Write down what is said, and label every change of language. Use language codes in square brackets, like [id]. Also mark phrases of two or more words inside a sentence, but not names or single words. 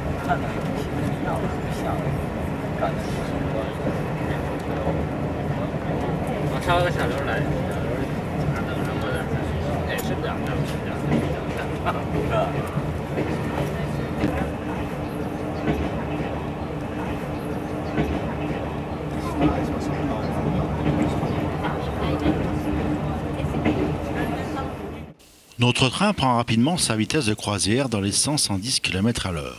[zh] 挑个小刘来，等什么的？哎，是这样的，是这样的，是这样的。 [fr] Notre train prend rapidement sa vitesse de croisière dans les 110 km/h.